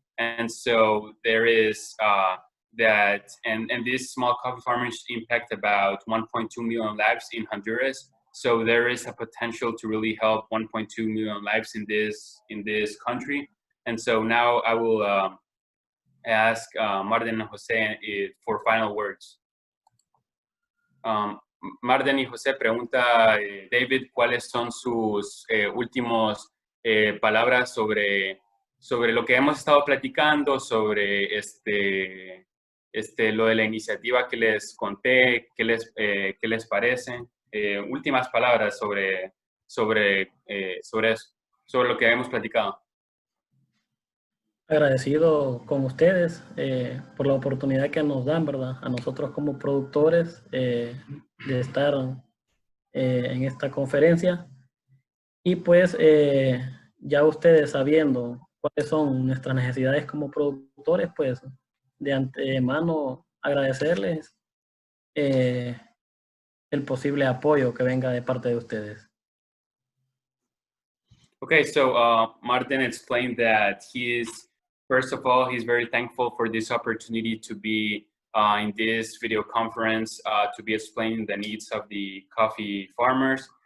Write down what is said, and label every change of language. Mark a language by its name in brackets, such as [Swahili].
[English] And so there is and these small coffee farmers impact about 1.2 million lives in Honduras. So there is a potential to really help 1.2 million lives in this country. And so now I will ask Marden and Jose for final words. [Spanish] Marden y José, pregunta David, ¿cuáles son sus últimos palabras sobre lo que hemos estado platicando, sobre lo de la iniciativa que les conté, qué les parece? Últimas palabras sobre lo que hemos platicado. Agradecido con ustedes por la oportunidad que nos dan, ¿verdad? A nosotros como productores de estar en esta conferencia. Y pues ya ustedes sabiendo cuáles son nuestras necesidades como productores, pues de antemano agradecerles el posible apoyo que venga de parte de ustedes. [English] Okay, so Martin explained that first of all, he's very thankful for this opportunity to be in this video conference to be explaining the needs of the coffee farmers.